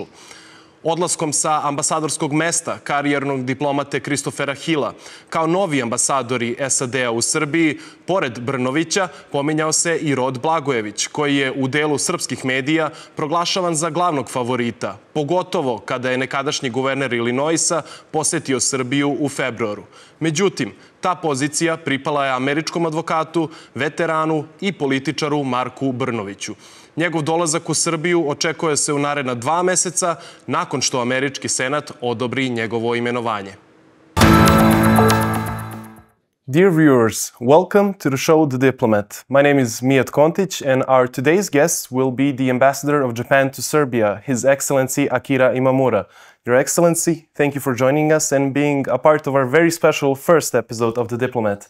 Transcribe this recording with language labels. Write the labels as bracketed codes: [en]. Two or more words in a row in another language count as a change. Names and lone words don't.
[sr] Odlaskom sa ambasadorskog mesta karijernog diplomate Christophera Hilla kao novi ambasadori SAD-a u Srbiji, pored Brnovića, pominjao se i Rod Blagojević, koji je u delu srpskih medija proglašavan za glavnog favorita, pogotovo kada je nekadašnji guverner Illinoisa posetio Srbiju u februaru. Međutim, ta pozicija pripala je američkom advokatu, veteranu i političaru Marku Brnoviću. Njegov dolazak u Srbiju očekuje se u naredna 2 meseca nakon što američki senat odobri njegovo imenovanje. [en] Dear viewers, welcome to the show The Diplomat. My name is Mijat Kontić and our today's guest will be the ambassador of Japan to Serbia, His Excellency Akira Imamura. Your Excellency, thank you for joining us and being a part of our very special first episode of The Diplomat.